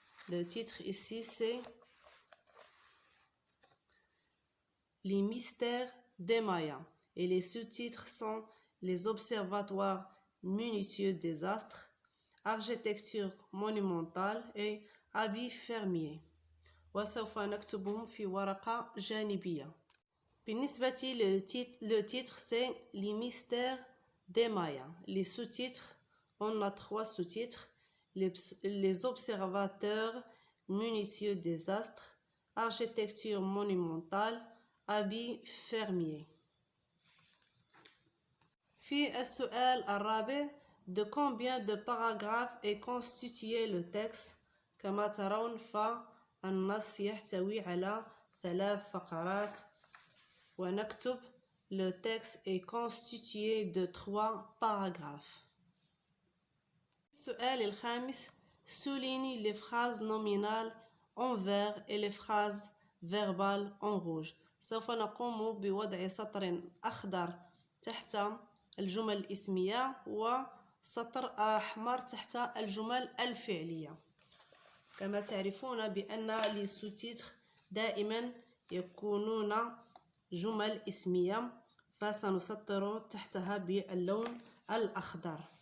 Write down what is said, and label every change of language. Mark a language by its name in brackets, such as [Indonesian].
[French] Le titre ici c'est Les mystères des Mayas et les sous-titres sont Les observatoires minutieux des astres, Architecture monumentale et Habits fermiers. [Arabic] وسوف نكتبهم في ورقة جانبية. بالنسبة [French] le titre c'est Les mystères des Mayas. Les sous-titres, on a 3 sous-titres. Les observateurs minutieux des astres, Architecture monumentale, Habits fermiers. [Arabic] في السؤال الرابع [French] de combien de paragraphes est constitué le texte؟ [Arabic] كما ترون فالنص يحتوي على 3 فقرات ونكتب [French] le texte est constitué de 3 paragraphes. [Arabic] السؤال الخامس [French] souligne les phrases nominales en vert et les phrases verbales en rouge. [Arabic] سوف نقوم بوضع سطر أخضر تحت الجمل الاسمية وسطر أحمر تحت الجمل الفعلية. كما تعرفون بأن [French] les sous-titres [Arabic] دائما يكونون جمل اسمية فسنسطر تحتها باللون الأخضر.